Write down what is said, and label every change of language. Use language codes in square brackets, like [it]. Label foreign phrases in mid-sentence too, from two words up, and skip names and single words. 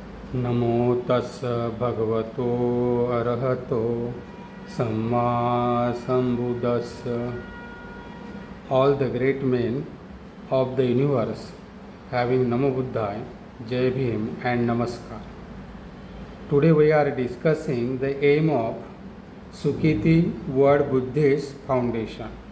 [pi] नमो तस् भगवतो अरहतो सम्मा sambuddhassa. [en] All the great men of the universe having [pi] Namo Buddhaya, [hi] Jai Bhim and Namaskar. [en] Today we are discussing the aim of Sukhiti World Buddhist Foundation.